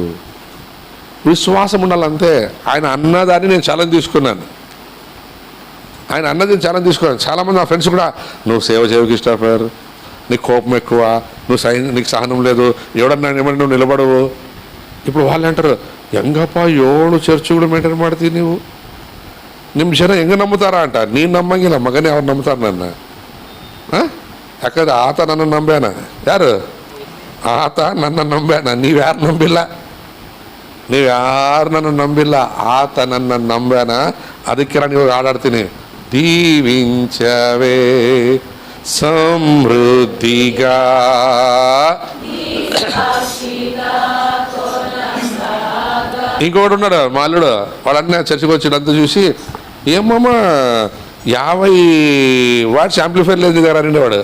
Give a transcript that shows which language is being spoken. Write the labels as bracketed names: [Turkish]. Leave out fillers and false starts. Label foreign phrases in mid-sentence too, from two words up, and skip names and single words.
[Telugu] విశ్వాసం ఉండాలంతే. ఆయన అన్నదాన్ని నేను ఛాలెంజ్ తీసుకున్నాను. చాలామంది నా ఫ్రెండ్స్ కూడా, నువ్వు సేవ చేయకు క్రిస్టఫర్, నీకు కోపం ఎక్కువ, నీకు సహనం లేదు, ఎవడన్నా ఏమన్నా నువ్వు నిలబడవు. ఇప్పుడు వాళ్ళు ಅಂటారు, [Kannada] ಹೆಂಗಪ್ಪ 7 ಚರ್ಚ್ಗಳು ಮೇಂಟೈನ್ ಮಾಡ್ತೀನಿ ನೀವು, ನಿಮ್ಮ ಜನ ಹೆಂಗೆ ನಂಬುತ್ತಾರಾ ಅಂತ. ನೀನು ನಂಬಂಗಿಲ್ಲ ಮಗನೇ, ಅವ್ರು ನಂಬ್ತಾರೆ ನನ್ನ. ಯಾಕಂದ್ರೆ ಆತ ನನ್ನ ನಂಬ್ಯಾನ. ಯಾರು? ಆತ ನನ್ನ ನಂಬ್ಯಾನ. ನೀವ್ಯಾರು ನಂಬಿಲ್ಲ, ಆತ ನನ್ನ ನಂಬ್ಯಾನ. ಅದಕ್ಕೆ ನಾನು ಇವಾಗ ಹಾಡಾಡ್ತೀನಿ, [Telugu] దీవించవే సమృద్ధిగా. ఇంకొకటి ఉన్నాడు మా అల్లుడు, వాడన్నా చర్చకు వచ్చినంత చూసి ఏమమ్మా 50 [English] watts amplifier [Telugu] లేదు కదా అని వాడు.